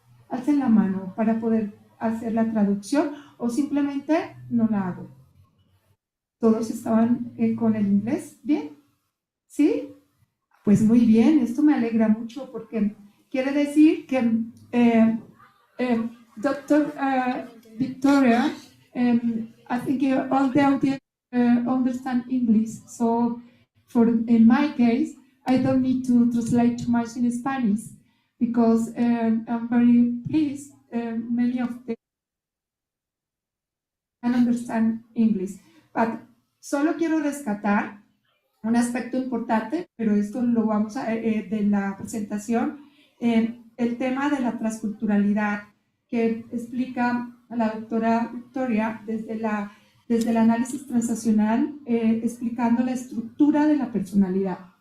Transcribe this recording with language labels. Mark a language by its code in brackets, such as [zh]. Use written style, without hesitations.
[es] Alcen la mano para poder hacer la traducción o simplemente no la hago. ¿Todos estaban con el inglés? ¿Bien? ¿Sí? Pues muy bien, esto me alegra mucho porque quiere decir que Dr. [en] Victoria, I think all the audience understand English, so in my case, I don't need to translate too much in Spanish because I'm very pleased many of them can understand English. [es] But solo quiero rescatar un aspecto importante, pero esto lo vamos a de la presentación, el tema de la transculturalidad que explica la doctora Victoria desde el análisis transaccional, explicando la estructura de la personalidad.